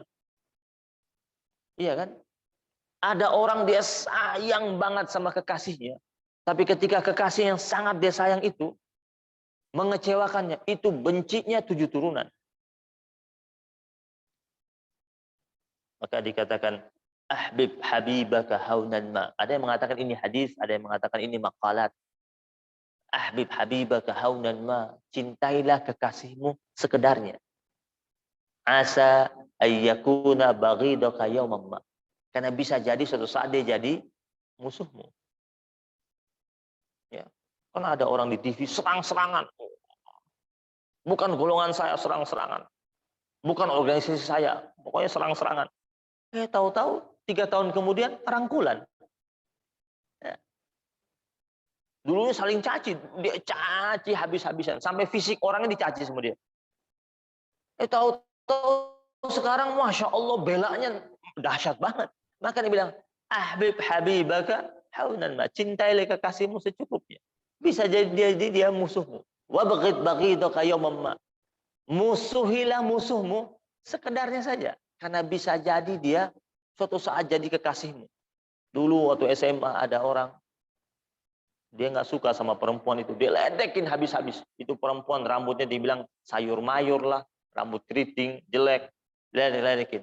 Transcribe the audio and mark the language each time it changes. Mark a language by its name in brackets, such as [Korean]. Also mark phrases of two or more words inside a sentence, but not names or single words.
[Indonesian] Iya kan? Ada orang dia sayang banget sama kekasihnya. Tapi ketika kekasih yang sangat dia sayang itu mengecewakannya, itu bencinya 7 turunan. Maka dikatakan [Arabic] أحبب حبيبك هونا ما. [Indonesian] Ada yang mengatakan ini hadis, ada yang mengatakan ini maqalat. [Arabic] أحبب حبيبك هونا ما. [Indonesian] Cintailah kekasihmu sekedarnya. [Arabic] عسى أن يكون بغيضك يوما ما. [Indonesian] Karena bisa jadi suatu saat dia jadi musuhmu. Ya. Karena ada orang di TV serang-serangan. Bukan golongan saya serang-serangan. Bukan organisasi saya. Pokoknya serang-serangan. Tahu-tahu 3 tahun kemudian rangkulan. Ya. Dulunya saling caci. Dia caci habis-habisan. Sampai fisik orangnya dicaci semua dia. Tahu-tahu sekarang [Arabic] ما شاء الله [Indonesian] belanya dahsyat banget. Maka dia bilang, [Arabic] أحبب حبيبك هونا ما. [Indonesian] Cintailah kekasihmu secukupnya. Bisa jadi dia musuhmu. [Arabic] وابغض بغيضك يوما ما. [Indonesian] Musuhilah musuhmu sekedarnya saja. Karena bisa jadi dia suatu saat jadi kekasihmu. Dulu waktu SMA ada orang, dia nggak suka sama perempuan itu. Dia ledekin habis-habis. Itu perempuan rambutnya dibilang sayur mayur lah. Rambut keriting, jelek. Ledekin.